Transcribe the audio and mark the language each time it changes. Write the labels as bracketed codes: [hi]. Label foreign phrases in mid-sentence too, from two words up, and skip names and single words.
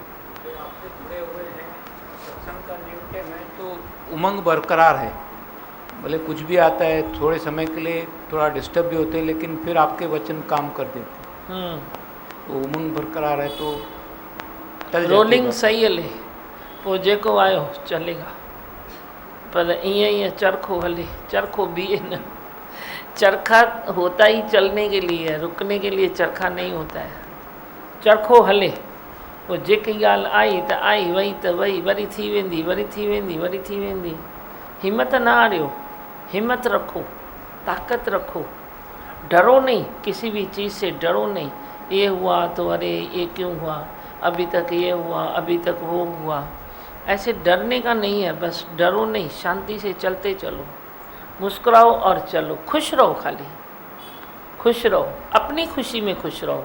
[hi] सत्संग का निमित्त में तो उमंग बरकरार है, भले कुछ भी आता है थोड़े समय के लिए थोड़ा डिस्टर्ब भी होते हैं, लेकिन फिर आपके वचन काम कर देते हैं। तो उमंग बरकरार है तो टल जाती है रोलिंग बात। [sd] सही हले पोइ जेको आयो चलेगा, पर ईअं चरखो हले, चरखो बीहे न। [hi] चरखा होता ही चलने के लिए है, रुकने के लिए चरखा नहीं होता है। [sd] चरखो हले पोइ जेकी ॻाल्हि आई त आई, वई त वई, वरी थी वेंदी, वरी थी वेंदी, वरी थी वेंदी। हिम्मत न हारियो, [hi] हिम्मत रखो, ताकत रखो, डरो नहीं, किसी भी चीज़ से डरो नहीं। ये हुआ तो अरे ये क्यों हुआ, अभी तक ये हुआ, अभी तक वो हुआ, ऐसे डरने का नहीं है। बस डरो नहीं, शांति से चलते चलो, मुस्कुराओ और चलो, खुश रहो, खाली खुश रहो, अपनी खुशी में खुश रहो।